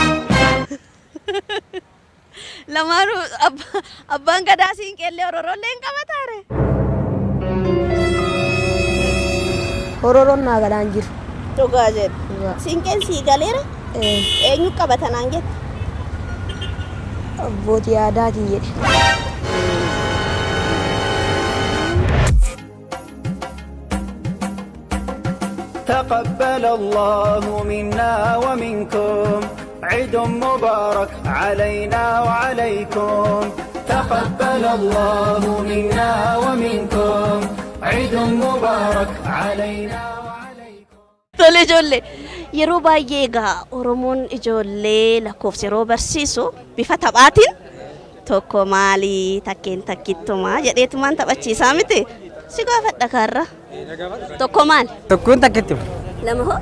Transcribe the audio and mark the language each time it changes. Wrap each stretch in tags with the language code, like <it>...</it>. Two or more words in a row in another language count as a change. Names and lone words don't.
<om>Lamaanuu abbaan gadaa siinqeellee hororollee hin qabataare? Hororoon naa galaan jiru. Dhugaa jedhu. Siinqeen sii galeera? Eenyu qabata naan jette? Abbootii aadaatii jedhe.</om> <ar>تقبل الله منا ومنكم عيد مبارك علينا وعليكم تقبل الله منا ومنكم عيد مبارك علينا وعليكم.</ar> <om>Tole ijoollee yeroo baay'ee egaa Oromoon ijoollee lakkoofsa yeroo barsiisu bifa taphaatiin tokko maalii takkeen takkittumaa jedheetumaan taphachiisaa miti. Si gaafadha kaarra. Tokko maali? Tokkoon takkitti. Lama hoo?</om>